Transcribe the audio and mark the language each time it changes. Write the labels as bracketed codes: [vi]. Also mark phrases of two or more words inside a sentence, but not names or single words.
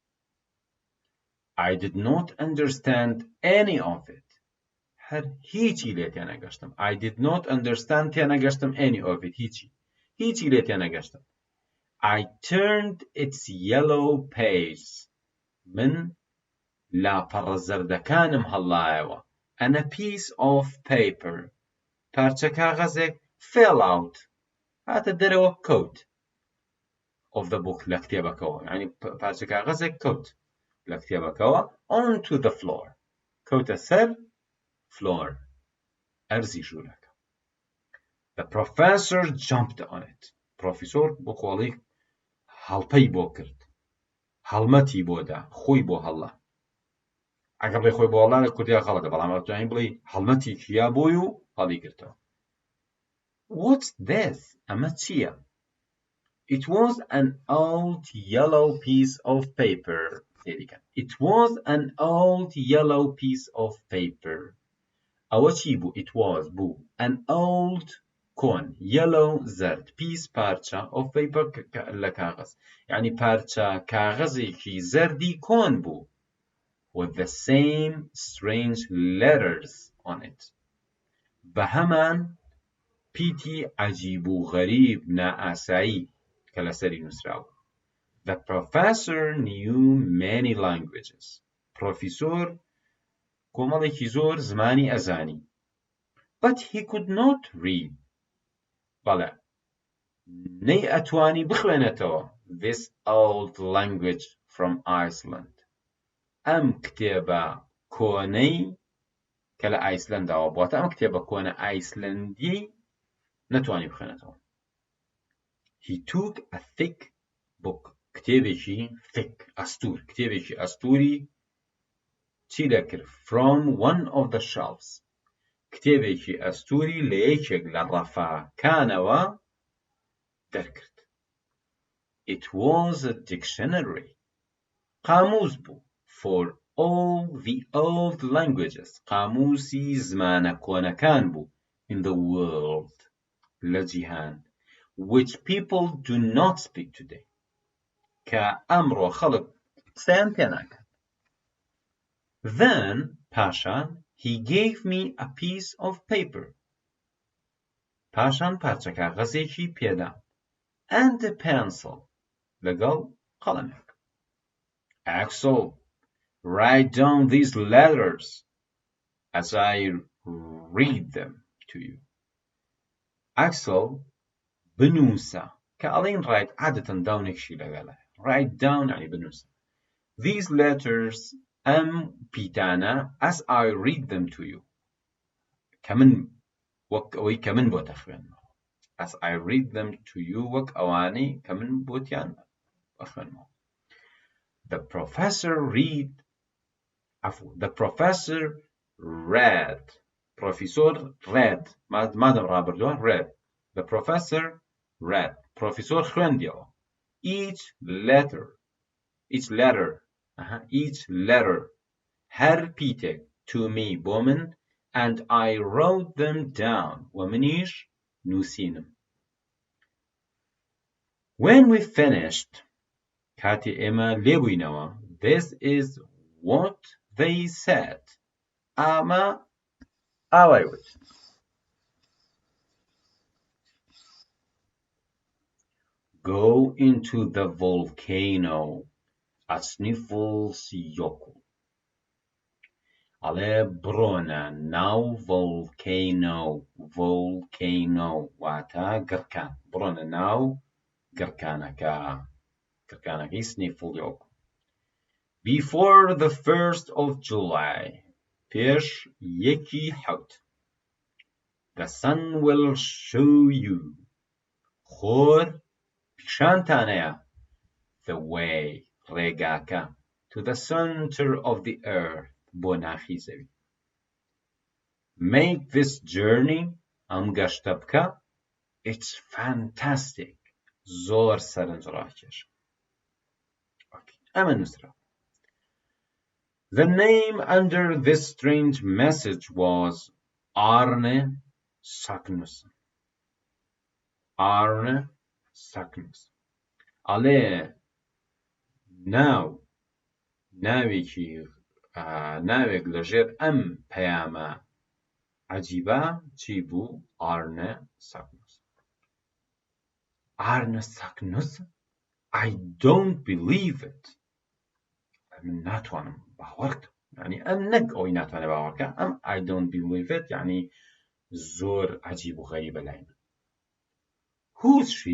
[en] I did not understand any of it [ckb] هەر هیچی لێ تێنەگەشتم [en] I did not understand تێنەگەشتم any of it [ckb] هیچی لێ تێنەگەشتم. [en] I turned its yellow pages [ckb] من لاپەڕە زەردەکانم هەڵایەوە [en] and a piece of paper [ckb] پارچە کاغەزێک [en] fell out [ckb] هاتە دەرەوە کەوت [en] of the book [ckb] لە کتێبەکەوە یعنی پارچە کاغەزێک کەوت لە کتێبەکەوە [en] onto the floor [ckb] کەوتە سەر floor ئەرزی ژوورەکە. The professor jumped on it پرۆفیسۆر بۆ خۆڵی هەڵپەی بۆ کرد هەڵمەتی بۆ دا خۆی بۆ هەڵا ئەگەر بڵێ خۆی بۆ هەڵا لە کوردیا خەڵەکە بەڵام ئەتوانین بڵێ هەڵمەتی کیا بۆی و هەڵی گرتەوە. [en] What's this? [ckb] ئەمە چییە؟ [en] It was an old yellow piece of paper. It was an old yellow piece of paper. [ckb] ئەوە چی بوو؟ [en] It was [ckb] بوو [en] an old [ckb] کۆن yellow زرد piece پارچە [en] of paper [ckb] لە کاغەز یعنی پارچە کاغەزێکی زەردی کۆن بوو [en] with the same strange letters on it [ckb] بە هەمان پیتی عەجیب و غەریب نائاسایی کە لەسەری نووسراوە. [en] The professor knew many languages. [ckb] پرۆفیسۆر کۆمەڵێکی زۆر زمانی ئەزانی. [en] But he could not read. [ckb] بەڵێ نەی ئەتوانی بخوێنێتەوە [en] this old language from Iceland. [ckb] ئەم کتێبە کۆنەی کە لە ئایسلەنداوە بواتە ئەم کتێبە کۆنە ئایسلەندی نەتوانی بخوێنێتەوە. [en] He took a thick book. [ckb] کتێبێکی thick ئەستور کتێبێکی ئەستوری چی دەکرد [en] from one of the shelves [ckb] کتێبێکی ئەستوری لە یەکێک لە ڕەفاکانەوە دەرکرد. [en] It was a dictionary. [ckb] قاموس بوو [en] for all the old languages. [ckb] قاموسی زمانە کۆنەکان بوو [en] in the world [ckb] لە جیهان [en] which people do not speak today. [ckb] کە ئەمڕۆ خەڵک قسەیان پێ ناکات. [en] Then پاشان he gave me a piece of paper. [ckb] پاشان پارچە کاغەزێکی پێدا [en] and a pencil [ckb] لەگەڵ قەڵەمێک. [en] Axel, write down these letters as I read them to you. [ckb] Axel بنووسە کە ئەڵێن write عادەتەن داونێکشی لەگەڵە [en] write down [ckb] يعني بنووسە [en] these letters [ckb] پیتانە [en] as I read them to you [ckb] كمن وەک ئەوەی کە من بۆتە خوێنمەوە [en] as I read them to you [ckb] وەک ئەوانەی کە من بۆتیان بخوێنمەوە [en] The professor read Professor read [ckb] مادەم ڕابردووە [en] read The professor read Professor خوێندیەوە each letter [ckb] هەر پیتێک [en] to me [ckb] بۆ من [en] and I wrote them down [ckb] و منیش نووسینم [en] When we finished [ckb] کاتی ئێمە لێبووینەوە [en] This is what they said [ckb] ئەمە ئاوای وت [en] Go into the volcano ئەچنیفڵ سیۆکو [ckb] ئەڵێ بڕۆنە ناو volcano واتە گڕکان بڕۆنە ناو گڕکانەکەی [en] سنیفڵیۆکو Before the 1st of July [ckb] پێش 1/7 [en] The sun will show you [ckb] خۆر پیشانتانەیە [en] the way ڕێگاکە to the center of the earth [ckb] بۆ ناخی زەوی [en] Make this journey [ckb] ئەم گەشتە بکە [en] It's fantastic [ckb] زۆر سەرنجڕاکێشە ئەمە نووسرا [en] The name under this strange message was Arne Saknussemm. [ckb] ئەڵێ ناوێک لەژێر ئەم پەیامە عەجیبە چی بوو؟ [en] Arne Saknussemm. I don't believe it. [ckb] من ناتوانم باوەڕ یعنی ئەم نەک ئەوەی ناتوانێت باوەڕکە ئەم [en] I don't believe it [ckb] یعنی زۆر عەجیب و غەریبە لای من [en] Who's she?